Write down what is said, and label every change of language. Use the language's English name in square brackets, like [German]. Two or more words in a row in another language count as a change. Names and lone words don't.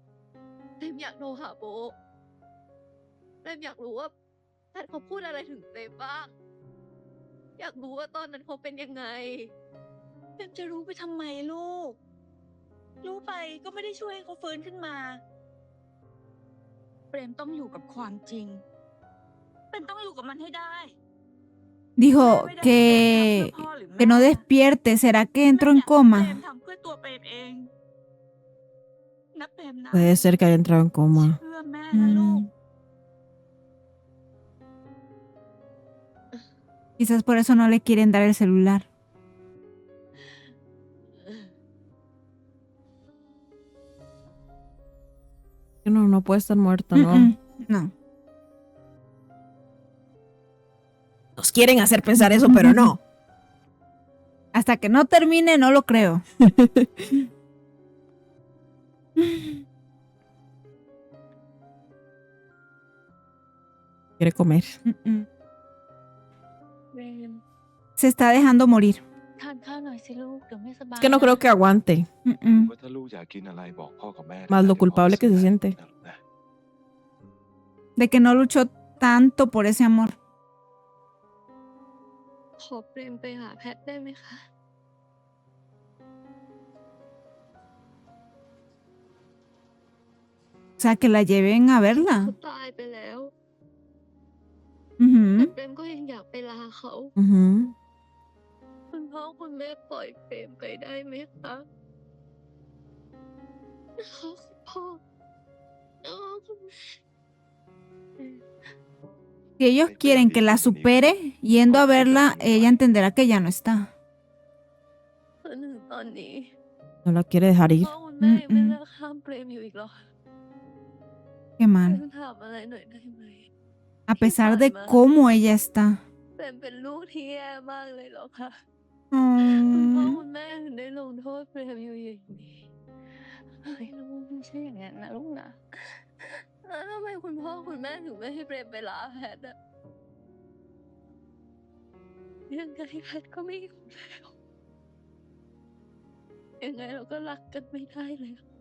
[Thai] เปรมอยากโทรหาโบะเปรมอยากรู้ว่าแพทเขาพูดอะไรถึงเปรมบ้าง อยากรู้ว่าตอนนั้นเขาเป็นยังไง เปรมจะรู้ไปทำไมลูก รู้ไปก็ไม่ได้ช่วยให้เขาฟื้นขึ้นมา เปรมต้องอยู่กับความจริง เปรมต้องอยู่กับมันให้ได้ [Spanish] Dijo [Thai] ไม่ได้ให้เปรมทำเพื่อ [Spanish] que, [Thai] พ่อหรือ [Spanish] que no [Thai] แม่ [Spanish] despierte. ¿Será que entró en [Thai] เปร [Spanish] coma? [Thai] มทำเพื่อตัวเปรมเองนะเปรมนะ [Spanish] Puede ser que haya entrado en coma. [Thai] เพื่อแม่นะลูก [Spanish] Quizás por eso no le quieren dar el celular. No, no puede estar muerta, ¿no? No. Nos quieren hacer pensar eso, pero no. Hasta que no termine, no lo creo. Quiere comer. [Thai] เปรม [Spanish] Se está dejando morir. [Thai] ทานข้าวหน่อยสิลูก เดี๋ยวไม่สบาย [Spanish] Es que no creo que aguante. [Thai] ว่าถ้าลูกอยากกินอะไรบอกพ่อกับแม่ [Spanish] Más lo culpable que se siente. De que no luchó tanto por ese amor. [Thai] ขอเปรมไปหาแพทได้ไหมคะ [Spanish] O sea, que la lleven a [Thai] เขา [Spanish] verla. [Thai] ตายไปแล้ว Ujú. แต่เปรมก็ยังอยากไปลาเขา Ujú. คุณพ่อคุณแม่ปล่อยเปรมไปได้ไหมคะนะคะคุณพ่อนะคะคุณแม่ [Spanish] Si ellos quieren que la supere, yendo a verla, ella entenderá que ya no está. [Thai] จนถึงตอนนี้ [Spanish] No la quiere dejar [Thai] พ่ [Spanish] ir. [Thai] อคุณแม่ยังไม่เลิกห้ามเปรมอยู่อีกเหรอ [Spanish] Qué [Thai] เปร [Spanish] mal. [Thai] มถามอะไรหน่อยได้ไหม [Spanish] A pesar de cómo ella está. [Thai] เปรมเป็นลูกที่แย่มากเลยเหรอคะ คุณพ่อ Mm. คุณแม่ถึงได้ลงโทษเปรมอยู่อย่างนี้เฮ้ยลูกไม่ใช่อย่างนั้นนะลูกนะแล้วทำไมคุณพ่อคุณแม่ถึงไม่ให้เปรมไปลาแพทย์อะยังไงแพทย์ก็ไม่อยู่แล้วยังไงเราก็รักกันไม่ได้เลย